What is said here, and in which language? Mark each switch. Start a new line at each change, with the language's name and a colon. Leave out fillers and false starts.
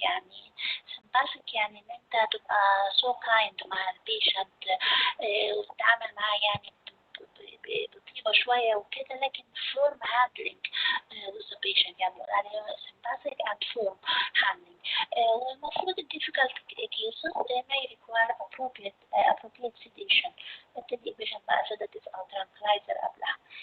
Arabic: يعني sympathetic يعني ان انت تبقى
English: so kind
Arabic: مع البيشنت وتتعامل معاه يعني بطيبة شوية وكده، لكن
English: firm handling with the patient،
Arabic: يعني عليه
English: sympathetic and firm handling.
Arabic: والمفروض
English: difficult cases may require appropriate sedation.
Arabic: تدي البيشنت بقى sedative أو tranquilizer قبلها.